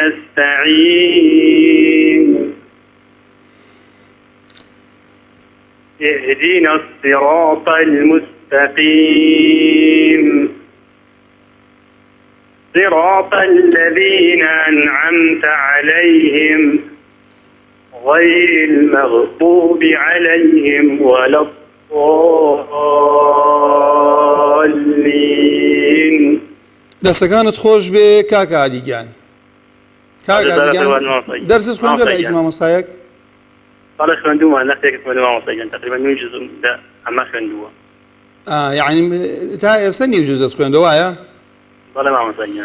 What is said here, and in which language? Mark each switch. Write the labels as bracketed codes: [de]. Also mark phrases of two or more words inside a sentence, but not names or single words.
[ar] نستعين اهدنا الصراط المستقيم صراط الذين أنعمت عليهم غير المغضوب عليهم ولا الضالين [ckb] دەستەکانت خۆش بێ کاکە هادیگیان دەرست خوێندووە لە هیچ مامۆستایەک بەڵێ خوێندوومان نەختێکت خوێندووە مامۆستا گیان تقریبا نوێ جزم ئەمە خوێندووە یعنی تا ئێستا نیو جوزت خوێندەوە وایە بەڵێ مامۆستا گیان